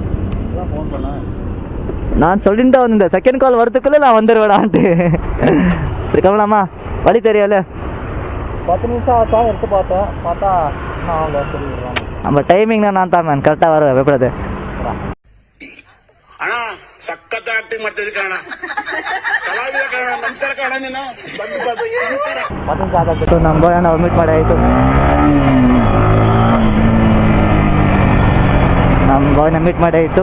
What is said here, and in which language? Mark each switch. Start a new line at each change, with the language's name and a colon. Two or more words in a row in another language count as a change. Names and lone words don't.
Tamil: நான் சொல்லிட்டு வந்தேன் செகண்ட் கால் வரதுக்குள்ள நான் வந்துடுவேடா ஆண்ட்டு. சரி கமலாமா வழி தெரியல. 10 நிமிஷம் ஆச்சா எடுத்து பார்த்தா நான் அவங்க சொல்லிடுறாங்க. நம்ம டைமிங்னா நான் தான் மேன் ಕರೆಕ್ಟಾಗಿ வருவேன் பயப்படாது.
Kannada: ಅಣ್ಣ ಸಖತ್ ಆಕ್ಟಿಂಗ್ ಮಾಡ್ತಿದ್ದೆ ಕಣ, ಕಲಾವಿದ ಕಣ. ನಮಸ್ಕಾರ ಕಣ, ನೀನು ಬಂದು ಸೊ ನಮ್ಮ ಬಾಯ್ ಅಣ್ಣ ಮೀಟ್ ಮಾಡಿ ಆಯಿತು. ನಮ್ಮ ಬಾಯ್ನ ಮೀಟ್ ಮಾಡಿ ಆಯಿತು.